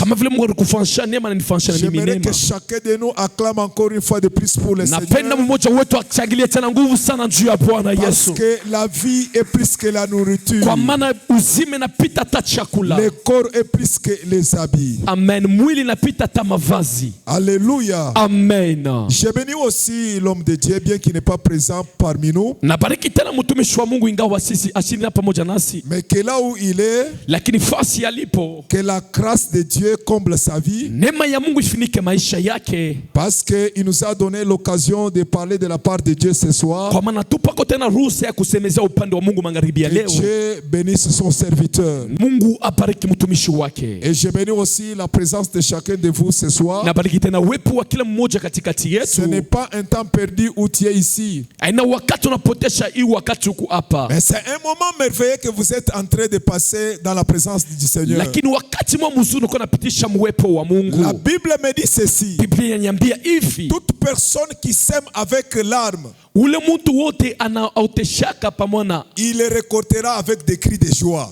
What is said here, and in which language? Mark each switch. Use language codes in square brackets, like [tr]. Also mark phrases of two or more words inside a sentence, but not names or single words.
[fr] J'aimerais que chacun de nous acclame encore une fois de plus pour le Seigneur. Parce que la vie est plus que la nourriture. Le corps est plus que les habits. [sw] Amen. Mwili napita ta mavazi. [fr] Alléluia. Amen. Je bénis aussi l'homme de Dieu, bien qu'il n'est pas présent parmi nous. [sw] Nabariki tena mtumishi wa Mungu ingawa sisi ashirina pamoja nasi. [fr] Mais que là où il est, [sw] lakini fasi alipo, [fr] que la grâce de Dieu comble sa vie. [sw] Neema ya Mungu ifinike maisha yake. [fr] Parce que il nous a donné l'occasion de parler de la part de Dieu ce soir. [sw] Kwa maana tupako tena ruhusa ya kusemezea upande wa Mungu magharibi ya leo. [fr] Que Dieu bénisse son serviteur. [sw] Mungu abariki mtumishi wake. [fr] Et je bénis aussi la présence de chacun de vous ce soir. Ce n'est pas un temps perdu où tu es ici. Mais c'est un moment merveilleux que vous êtes en train de passer dans la présence du Seigneur. La Bible me dit ceci: toute personne qui sème avec larmes, il les récoltera avec des cris de joie.